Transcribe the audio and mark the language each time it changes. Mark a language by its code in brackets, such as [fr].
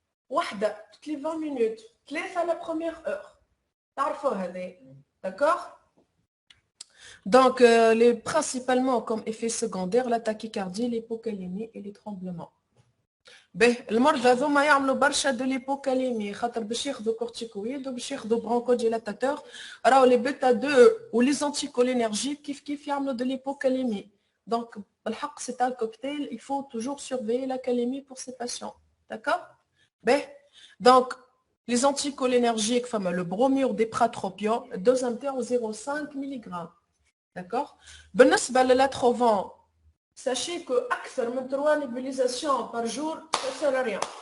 [fr] Toutes les 20 minutes. 3 à la première heure. D'accord? Donc, principalement comme effet secondaire, la tachycardie, l'hypocalémie et les tremblements. [ar] المرضى هذوما يعملوا برشا de l'hypocalémie خاطر باش ياخذوا كورتيكويد وباش ياخذوا برونكوديلاتاتور راهو لي بيتا 2 ولي زانتيكولينرجيك كيف يعملوا de l'hypocalémie. [fr] Donc [ar] بالحق [fr] c'est un cocktail, il faut toujours surveiller la calémie pour ces patients. D'accord? Donc les anticholinergiques, le bromure des pratropium, dose interne 0,5 mg. D'accord? [ar] بالنسبة للاتروفان, [fr] sachez que [ar] أكثر من [fr] 3 nébulisations par jour, ça ne sert à rien.